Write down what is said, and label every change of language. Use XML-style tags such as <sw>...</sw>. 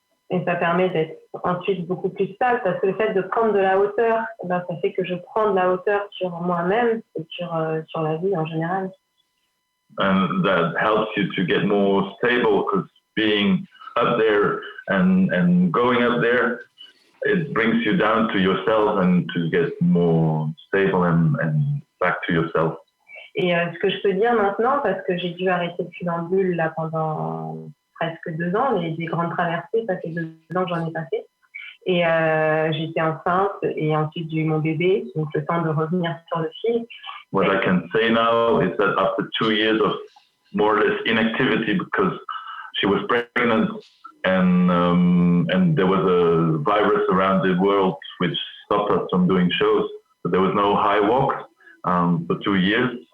<fr>Et ça permet d'être ensuite beaucoup plus stable parce que le fait de prendre de la hauteur, ben, ça fait que je prends de la hauteur sur moi-même et sur la vie en général.</fr> <en>And that helps you to get more stable because being up there and going up there, it brings you down to yourself and to get more stable and back to yourself.</en> <fr>Et ce que je peux dire maintenant, parce que j'ai dû arrêter le funambule là pendant presque 2 ans, mais des grandes traversées, ça fait 2 ans que j'en ai passé. Et j'étais enceinte et ensuite j'ai eu mon bébé, donc le temps de revenir sur le fil.</fr> <en>What I can say now is that after 2 years of more or less inactivity because she was pregnant and there was a virus around the world which stopped us from doing shows, so there was no high walk for 2 years.</en>